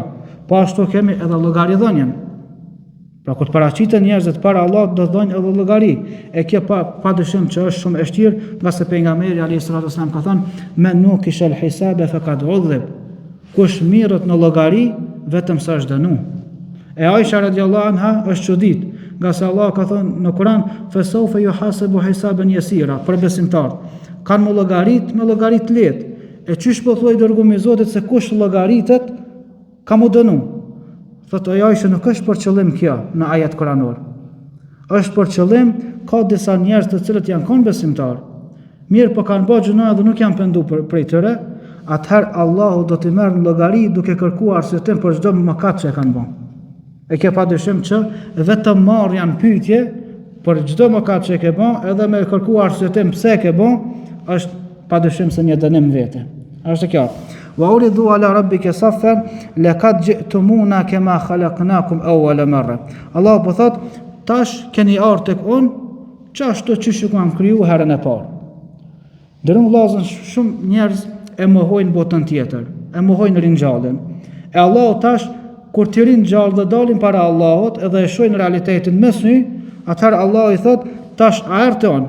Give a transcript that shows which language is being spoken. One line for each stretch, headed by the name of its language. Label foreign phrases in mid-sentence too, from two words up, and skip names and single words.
Albanian: Po ashtu kemi edhe llogaridhënien. Pra kur të paraqiten njerëzit para Allahut do dhojnë edhe llogari. E kjo padyshim që është shumë e vështirë, nga se pejgamberi
Arabic: عليه الصلاة والسلام
Albanian: ka thënë:
Arabic: "من نوقش الحساب فقد عذب."
Albanian: Kush mirët në llogari, vetëm sa është dënu. E Aisha
Arabic: رضي الله عنها
Albanian: është çudit, nga se Allah ka thënë në Kur'an:
Arabic: "فسوف يحاسب حسابا يسيرا."
Albanian: Për besimtar. Kanë me llogarit lehtë. E çish po thuaj dërgumi i Zotit se kush llogaritet ka mu dënu. Thotë ajo që nuk është për qëllim kjo në ajet kuranor. Është për qëllim, ka disa njerëz të cilët janë kon besimtar. Mirë po kanë bërë gjuna dhe nuk janë pendu prej tyre, atëherë Allahu do t'i merr në llogari duke kërkuar arsyetim për çdo mëkat që e kanë bërë. E kjo padyshim që vetëm marrjan pyetje për çdo mëkat që e ke bërë, edhe me kërkuar arsyetim pse e ke bërë, është padyshim se një dënim vete. Është kjo.
Arabic: وعرضوا على ربك صفا لقد جئتمونا كما خلقناكم أول مرة.
Albanian: Allah po thot, tash keni ardhur tek unë, çashtu siç ju kam kriju herën e parë. Dërëm vllazën shumë njerëz e mohojnë botën tjetër, e mohojnë ringjalljen. E Allahu tash kur të ringjall dhe dalin para Allahut edhe e shohin realitetin me sy, atëherë Allahu i thot, tash a erdhë on.